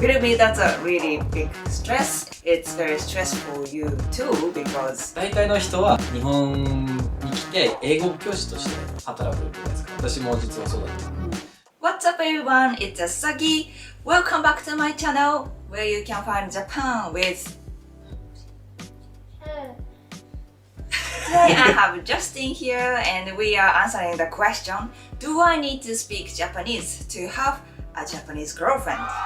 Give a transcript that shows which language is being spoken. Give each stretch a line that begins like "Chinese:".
English: Believe me, that's a really big stress. It's very stressful for you too because
Japanese: 大体の人は日本に来て英語教師として働くじゃないですか。私も実はそうだった。
English: What's up everyone, it's Asagi. Welcome back to my channel where you can find Japan with... Today I have Justin here and we are answering the question, do I need to speak Japanese to have a Japanese girlfriend?